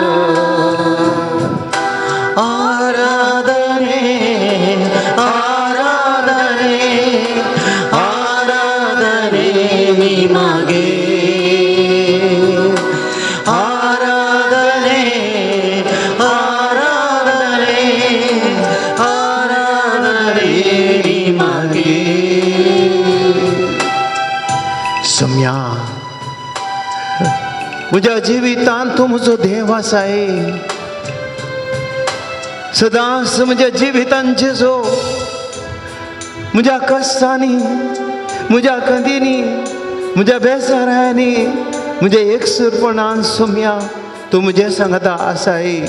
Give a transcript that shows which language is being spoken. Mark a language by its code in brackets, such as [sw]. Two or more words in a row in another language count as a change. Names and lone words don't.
[kn] ಆರಾಧನೆ ಆರಾಧನೆ ಆರಾಧನೆ ನಿಮಗೆ ಆರಾಧನೆ ಆರಾಧನೆ ಆರಾಧನೆ ನಿಮಗೆ [kok] सम्या म्हज्या जिवितांत तूं म्हजो देव आसा सदांच म्हज्या जिवितांत जेजो म्हज्या कश्टांनी म्हज्या कंदींनी म्हज्या बेजारांनी म्हज्या एकसुरपणान सोम्या तूं म्हजे सांगता आसाय.